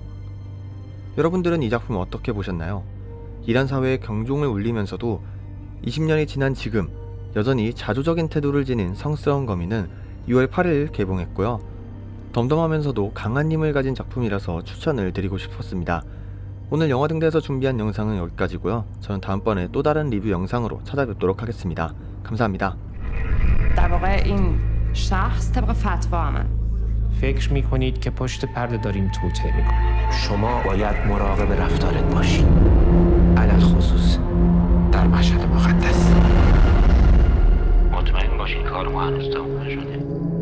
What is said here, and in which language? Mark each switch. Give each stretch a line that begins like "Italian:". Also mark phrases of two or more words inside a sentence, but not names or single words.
Korean: 여러분들은 이 작품 어떻게 보셨나요? 이란 사회의 경종을 울리면서도 20년이 지난 지금 여전히 자조적인 태도를 지닌 성스러운 거미는 6월 8일 개봉했고요. 덤덤하면서도 강한 힘을 가진 작품이라서 추천을 드리고 싶었습니다. 오늘 영화등대에서 준비한 영상은 여기까지고요. 저는 다음번에 또 다른 리뷰 영상으로 찾아뵙도록 하겠습니다. 감사합니다.
Persian: در واقع این شخص طبق فتوا من فکر میکنید که پشت پرده داریم توطئه میکنیم شما باید مراقب رفتارت باشی، علل خصوص در مشهد مقدس. مطمئن باشین کار ما هنوز تموم نشده.